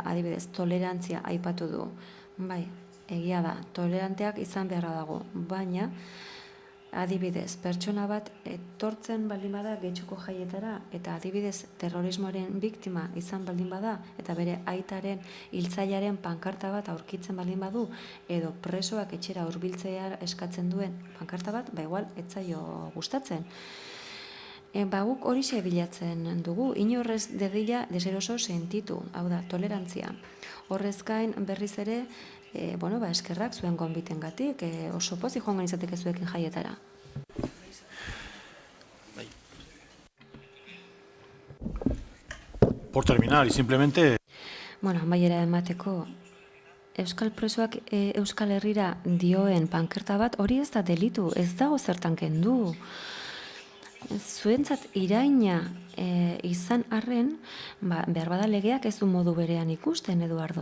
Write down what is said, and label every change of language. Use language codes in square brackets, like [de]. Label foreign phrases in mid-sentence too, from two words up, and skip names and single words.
[eu] Adibidez, tolerantzia aipatu du. Bai, egia da, toleranteak izan beharra dago, baina adibidez, pertsona bat etortzen baldin bada Getxoko jaietara eta adibidez terrorismoaren biktima izan baldin bada eta bere aitaren hiltzailearen pankarta bat aurkitzen baldin badu edo presoak etxera hurbiltzea eskatzen duen pankarta bat, ba igual ez zaio gustatzen. Guk horixe bilatzen dugu, inorrez dedila deseroso sentitu, hau da, tolerantzia. Horrez gain berriz ere, eskerrak zuen gonbitengatik, oso pozik joango izateke zuekin jaietara. [es] Por terminar, y simplemente... [eu] Amaiera emateko, Euskal Presoak Euskal Herrira dioen pankarta bat, hori ez da delitu, ez dago zertan kendu. Zuentzat iraina izan arren, behar bada legeak ez du modu berean ikusten, Eduardo.